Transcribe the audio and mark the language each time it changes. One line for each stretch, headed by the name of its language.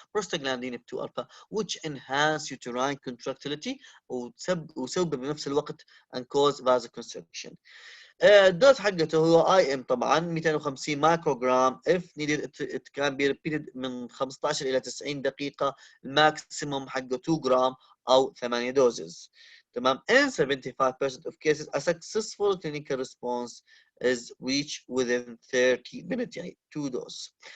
English: prostaglandin F2 alpha which enhance uterine contractility
Arabic: وسبب بنفس الوقت
English: and cause vasoconstriction.
Arabic: الدوز حقته هو اي ام طبعا 250 مايكرو جرام.
English: if needed it can be repeated
Arabic: من 15 الى 90 دقيقه. الماكسيموم حقه 2 جرام او 8 دوزز. تمام.
English: in 75% of cases a successful clinical response is reached within 30 minutes يعني 2 doses.